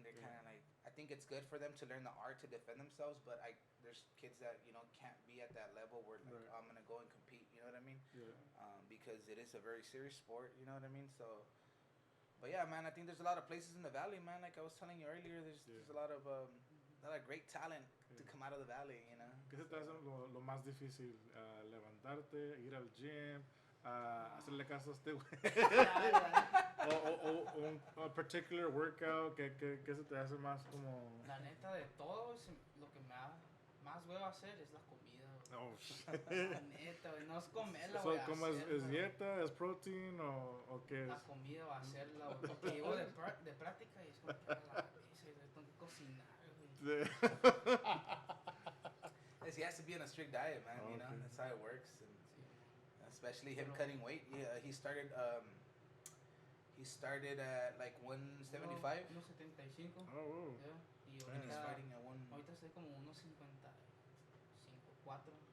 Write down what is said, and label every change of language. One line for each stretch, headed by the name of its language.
English: They're kind of like, I think it's good for them to learn the art to defend themselves, but there's kids that, you know, can't be at that level where, like, I'm going to go and compete, you know what I mean? Yeah. Because it is a very serious sport, you know what I mean? So, but yeah, man, I think there's a lot of places in the valley, man. Like I was telling you earlier, there's a lot of great talent to come out of the valley, you know?
Spanish: ¿Qué se te hace lo más difícil? Levantarte, ir al gym, hacerle caso a este güey. o un
English: particular workout
Spanish: que se te hace más como... La neta de todo, lo que me da más huevo hacer es la comida.
English: Oh,
Spanish: la neta, no es comerla, güey. ¿Cómo es dieta? ¿Es protein o qué es? La comida va a hacerla, güey. Porque llevo de práctica y es como que la pizza y tengo que cocinar, güey.
English: He has to be on a strict diet, man, you know? That's how it works. And especially him cutting weight. Yeah, he started at like 175. 175. Oh, yeah. Y he's fighting at
Spanish: ahorita estoy como 155, 4.